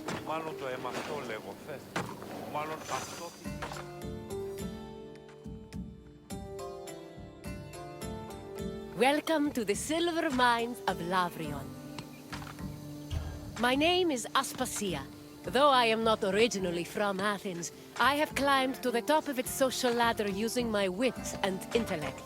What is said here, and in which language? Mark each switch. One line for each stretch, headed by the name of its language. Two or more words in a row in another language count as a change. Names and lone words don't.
Greek: Μάλλον το αίμα αυτό λέγω, θες. Μάλλον αυτό...
English: Welcome to the silver mines of Laurion. My name is Aspasia. Though I am not originally from Athens, I have climbed to the top of its social ladder using my wit and intellect.